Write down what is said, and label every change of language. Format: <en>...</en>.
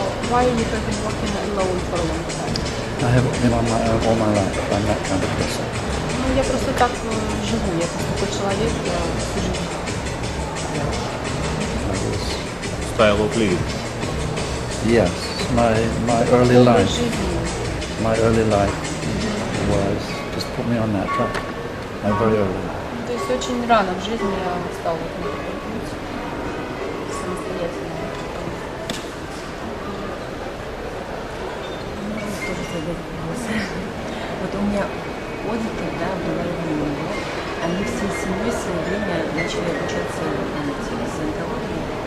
<en>Why you have been working alone for a long time? I haven't been on my own all my life. I'm that kind of person.</en> <ru>Ну, я просто так живу, я просто такой человек, я всю жизнь.</ru> <en>Style of living. Yes, my early life. My early life was just put me on that track. My very early life.</en> <ru>То есть очень рано в жизни я стала вот на такой путь самостоятельно. Можно тоже задать вопрос. Вот у меня аудитор, да, была Времени, они всей семьей в свое время начали обучаться в Саентологии.</ru>